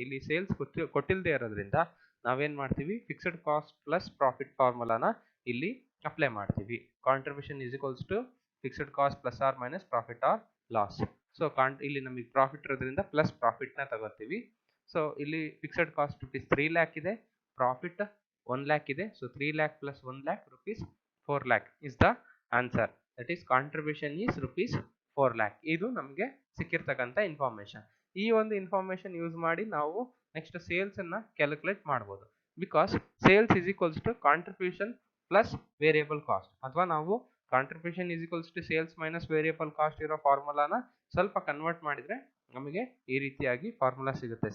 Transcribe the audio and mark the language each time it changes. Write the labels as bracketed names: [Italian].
[Kannada] ಇಲ್ಲಿ ಸೇಲ್ಸ್ ಕೊಟ್ಟಿಲ್ಲದೆ ಇರೋದ್ರಿಂದ ನಾವೇನ್ ಮಾಡ್ತೀವಿ, ಫಿಕ್ಸೆಡ್ ಕಾಸ್ಟ್ ಪ್ಲಸ್ ಪ್ರಾಫಿಟ್ ಫಾರ್ಮುಲಾನ ಇಲ್ಲಿ ಅಪ್ಲೈ ಮಾಡ್ತೀವಿ. [English] Contribution is equals to fixed cost plus or minus profit or loss. [Kannada] So ಇಲ್ಲಿ ನಮಗೆ ಪ್ರಾಫಿಟ್ ಇರೋದ್ರಿಂದ ಪ್ಲಸ್ ಪ್ರಾಫಿಟ್ ನ ತಗೋತೀವಿ. ಸೊ ಇಲ್ಲಿ ಫಿಕ್ಸೆಡ್ ಕಾಸ್ಟ್ rupees 3 lakh ಇದೆ, ಪ್ರಾಫಿಟ್ 1 lakh ಇದೆ. [English] So 3 lakh plus 1 lakh rupees 4 lakh is the answer. That is contribution is rupees 4 lakh. [Kannada] ಇದು ನಮಗೆ ಸಿಕ್ಕಿರ್ತಕ್ಕಂಥ ಇನ್ಫಾರ್ಮೇಶನ್. ಈ ಒಂದು ಇನ್ಫಾರ್ಮೇಶನ್ ಯೂಸ್ ಮಾಡಿ ನಾವು ನೆಕ್ಸ್ಟ್ ಸೇಲ್ಸ್ ಅನ್ನ ಕ್ಯಾಲ್ಕುಲೇಟ್ ಮಾಡಬಹುದು. [English] because sales is equals to contribution plus variable cost, [Kannada] ಅಥವಾ ನಾವು [English] contribution is equals to sales minus variable cost [Kannada] ಇರೋ ಫಾರ್ಮುಲಾನ ಸ್ವಲ್ಪ ಕನ್ವರ್ಟ್ ಮಾಡಿದ್ರೆ ನಮಗೆ ಈ ರೀತಿಯಾಗಿ ಫಾರ್ಮುಲಾ ಸಿಗುತ್ತೆ.